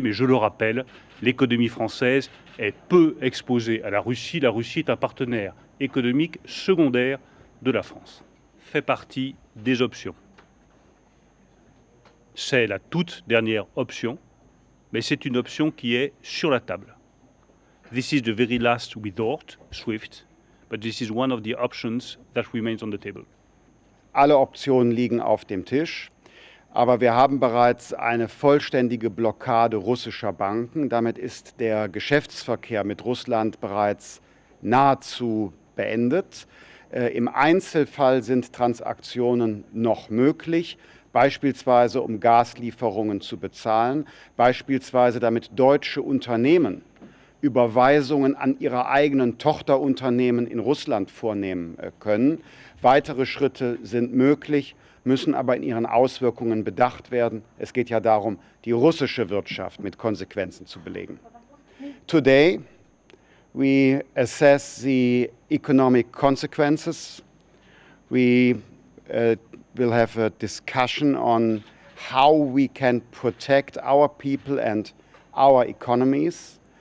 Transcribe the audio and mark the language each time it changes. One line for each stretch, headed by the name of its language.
French: Mais je le rappelle, l'économie française est peu exposée à la Russie. La Russie est un partenaire économique secondaire de la France. Fait partie des options. C'est la toute dernière option, mais c'est une option qui est sur la table.
English: This is the very last resort, SWIFT, but this is one of the options that remains on the table.
German: Alle Optionen liegen auf dem Tisch. Aber wir haben bereits eine vollständige Blockade russischer Banken. Damit ist der Geschäftsverkehr mit Russland bereits nahezu beendet. Im Einzelfall sind Transaktionen noch möglich, beispielsweise um Gaslieferungen zu bezahlen, beispielsweise damit deutsche Unternehmen Überweisungen an ihre eigenen Tochterunternehmen in Russland vornehmen können. Weitere Schritte sind möglich, müssen aber in ihren Auswirkungen bedacht werden. Es geht ja darum, die russische Wirtschaft mit Konsequenzen zu belegen.
English: Today, we assess the economic consequences. We will have a discussion on how we can protect our people and our economies.